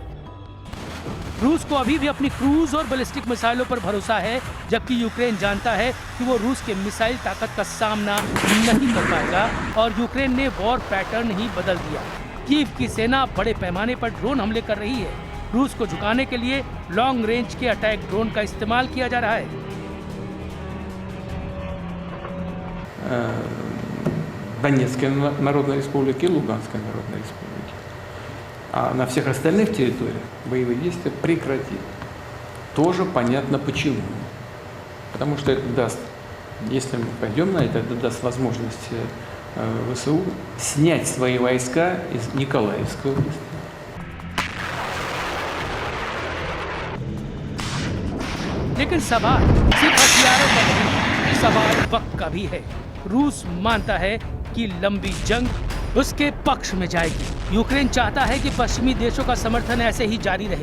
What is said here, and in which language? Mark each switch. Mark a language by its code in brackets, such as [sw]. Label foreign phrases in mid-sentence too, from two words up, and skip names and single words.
[hi] रूस को अभी भी अपनी क्रूज और बैलिस्टिक मिसाइलों पर भरोसा है, जबकि यूक्रेन जानता है कि वो रूस के मिसाइल ताकत का सामना नहीं कर पाएगा, और यूक्रेन ने [en] war pattern [hi] ही बदल दिया। कीव की सेना बड़े पैमाने पर ड्रोन हमले कर रही है। रूस को झुकाने के लिए [en] long range [hi] के [en] attack drone [hi] का इस्तेमाल किया जा रहा है। [ru] Донецкой Народной Республики и Луганской Народной Республики. А на всех остальных территориях боевые действия прекратили. Тоже понятно почему. Потому что это даст, если мы пойдем на это даст возможность ВСУ снять свои войска из Николаевской области. [hi] लेकिन सवाल सिर्फ हथियारों का नहीं, सवाल वक्त का भी है। रूस मानता है कि लंबी जंग उसके पक्ष में जाएगी। यूक्रेन चाहता है कि पश्चिमी देशों का समर्थन ऐसे ही जारी रहे।